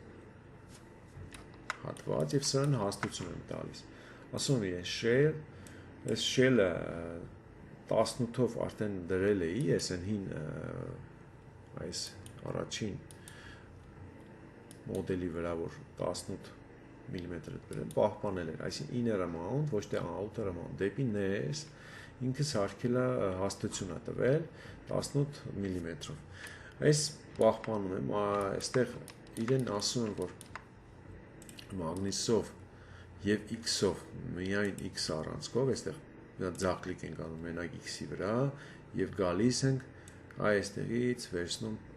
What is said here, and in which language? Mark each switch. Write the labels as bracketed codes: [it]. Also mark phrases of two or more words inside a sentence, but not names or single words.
[hy] հատված և սրան հաստություն եմ տալիս, ասում եմ իրեն [en] shell, այս shell-ը [hy] 18-ով արդեն դրել էի, ես են հին այս առաջին մոդելի վրա, որ 18 մմ դրել, պահպանել էր, այսին [en] inner amount, [hy] ոչ թե [en] outer amount, [hy] դեպի ներս, ինքը սարքել է հաստություն է տվել 18 մմ-ով, այս պահպանում եմ, այստեղ իրեն ասում եմ, որ մագնիսով և X-ով, միայն X առանցքով, այստեղ ձախ կլիկ ենք անում մենակ X-ի վրա և գալիս ենք այստեղից վերցնում,